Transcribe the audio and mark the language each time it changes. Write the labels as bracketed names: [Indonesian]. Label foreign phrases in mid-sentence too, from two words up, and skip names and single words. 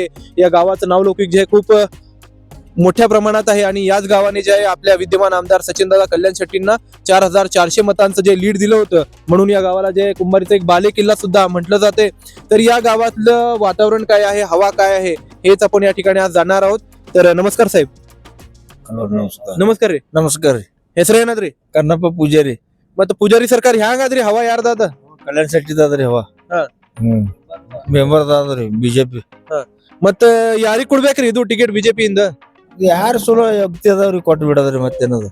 [Marathi] या गावाचं नावलौकिक जे आहे खूप मोठ्या प्रमाणात आहे आणि याच गावाने जे आहे आपल्या विद्यमान आमदार सचिनदादा कल्याण शेट्टींना 4400 मतांचं जे लीड दिलं होतं, म्हणून या गावाला जे कुंभारीचा एक बाले किल्ला सुद्धा म्हटलं जाते। तर या गावातलं वातावरण काय आहे, हवा काय आहे, हेच आपण या ठिकाणी आज जाणणार आहोत। तर नमस्कार साहेब। नमस्कार रे। [Kannada] ನಮಸ್ಕಾರ ರೀ ಹೆಸರು ಏನದ್ರಿ? ಕನ್ನಪ್ಪ ಪೂಜಾರಿ ಮತ್ತೆ ಪೂಜಾರಿ ಸರ್ಕಾರ ಹ್ಯಾಂಗಾದ್ರಿ, ಹವಾ ಯಾರ್ದಾದ? ಕಲ್ಯಾಣ ಶೆಟ್ಟಿದಾದ್ರಿ ಹವ ಹಾ. ಮೆಂಬರ್ದಾದ್ರಿ ಬಿಜೆಪಿ ಮತ್ತ ಯಾರಿಗ್ ಕೊಡ್ಬೇಕ್ರಿ ಇದು ಟಿಕೆಟ್ ಬಿಜೆಪಿ ಇಂದ? ಯಾರು ಚಲೋ ವ್ಯಕ್ತಿ ಅದಾವ್ರಿ ಕೊಟ್ಟು ಬಿಡದ್ರಿ ಮತ್ತೇನದ